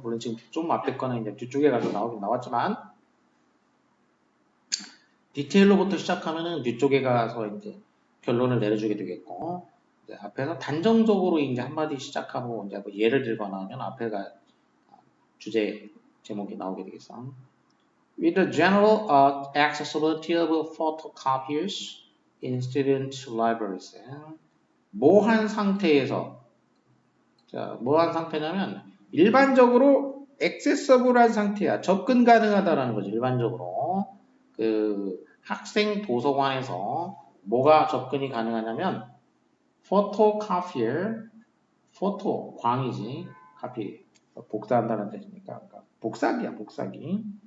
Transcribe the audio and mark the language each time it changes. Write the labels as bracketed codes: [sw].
[ko] 물론 지금 좀 앞에 거는 이제 뒤쪽에 가서 나오긴 나왔지만, 디테일로부터 시작하면은 뒤쪽에 가서 이제 결론을 내려주게 되겠고, 이제 앞에서 단정적으로 이제 한마디 시작하고 이제 뭐 예를 들거나 하면 앞에가 주제 제목이 나오게 되겠어. [en] With the general accessibility of photocopiers in student libraries. [ko] 뭐한 상태에서, 자, 뭐한 상태냐면 일반적으로 accessible한 상태야. 접근 가능하다라는 거지. 일반적으로 그 학생 도서관에서 뭐가 접근이 가능하냐면 photocopier, 포토 광이지, 카피 복사한다는 뜻이니까 그러니까 복사기야, 복사기.